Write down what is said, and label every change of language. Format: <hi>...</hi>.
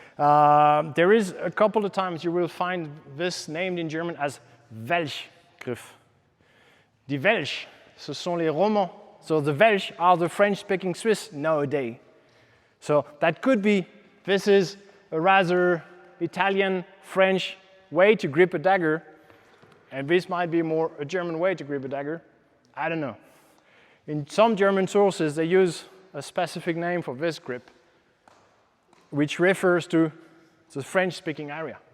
<en>There is a couple of times you will find this named in German as Welschgriff.</en> <de>Die Welsh,</de> <fr>ce sont les Romans.</fr> <en>So the Welsh are the French-speaking Swiss nowadays. So that could be, this is a rather Italian, French way to grip a dagger, and this might be more a German way to grip a dagger. I don't know. In some German sources, they use a specific name for this grip, which refers to the French-speaking area.</en>